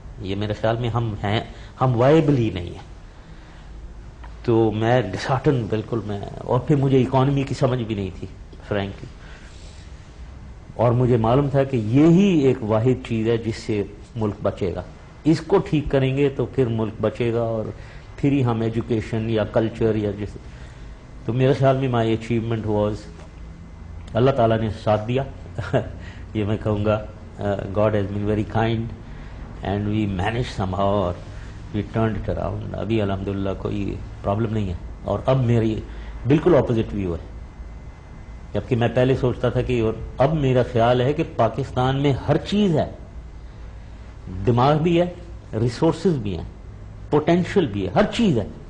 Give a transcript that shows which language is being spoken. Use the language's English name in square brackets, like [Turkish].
[Urdu] یہ میرے خیال میں ہم وائبل ہی نہیں ہیں. تو میں ڈسہارٹن بالکل میں, اور پھر مجھے اکانومی کی سمجھ بھی نہیں تھی فرینکلی, اور مجھے معلوم تھا کہ یہی ایک واحد چیز ہے جس سے ملک بچے گا. اس کو ٹھیک کریں گے تو پھر ملک بچے گا, اور پھر ہی ہم ایجوکیشن یا کلچر یا تو میرے خیال میں [English] my achievement was, [Urdu] اللہ تعالیٰ نے ساتھ دیا یہ میں کہوں گا, [English] God has been very kind and we managed somehow or we turned it around. [Urdu] ابھی الحمدللہ کوئی پرابلم نہیں ہے. اور اب میری بالکل اپوزٹ ویو ہے, جبکہ میں پہلے سوچتا تھا کہ اب میرا خیال ہے کہ پاکستان میں ہر چیز ہے, دماغ بھی ہے, ریسورسز بھی ہیں, پوٹینشیل بھی ہے, ہر چیز ہے.